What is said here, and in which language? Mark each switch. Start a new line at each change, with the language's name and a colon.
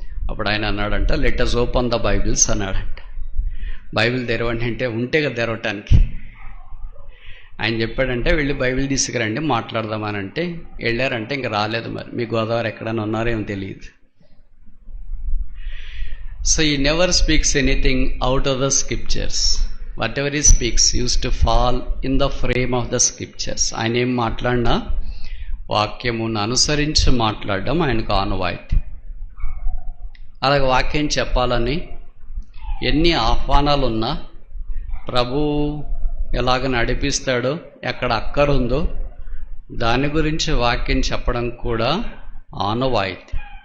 Telugu: అప్పుడు ఆయన అన్నాడంట
English: let us open the Bibles
Telugu: అన్నాడంట. బైబిల్ తెరవండి అంటే ఉంటే కదా తెరవటానికి. ఆయన చెప్పాడంటే వెళ్ళి బైబిల్ తీసుకురండి మాట్లాడదామని అంటే వెళ్ళారంటే ఇంకా రాలేదు. మరి మీ గోదావరి ఎక్కడైనా ఉన్నారేమో తెలియదు.
English: So he never speaks anything out of the scriptures. Whatever he speaks used to fall in the frame of the scriptures.
Telugu: ఆయన ఏం మాట్లాడినా వాక్యమును అనుసరించి మాట్లాడడం ఆయనకు ఆనవాయితీ. అలాగే వాక్యం చెప్పాలని ఎన్ని ఆహ్వానాలు ఉన్నా ప్రభు ఎలాగ నడిపిస్తాడో, ఎక్కడ అక్కరుందో దాని గురించి వాక్యం చెప్పడం కూడా ఆనవాయితీ.